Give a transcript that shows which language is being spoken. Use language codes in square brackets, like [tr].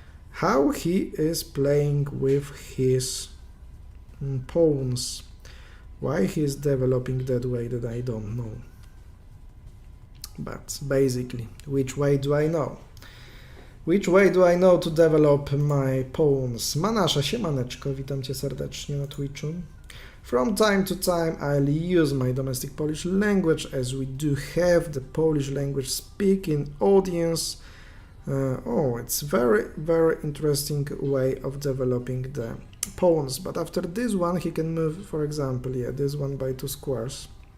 [en] How he is playing with his pawns. Why he is developing that way, that I don't know. But basically, which way do I know? Which way do I know to develop my pawns? [pl] Manasza, siemaneczko, witam cię serdecznie na Twitchu. [en] From time to time I'll use my domestic Polish language, as we do have the Polish language speaking audience. It's very, very interesting way of developing the pawns. But after this one he can move, for example, this one by 2 squares.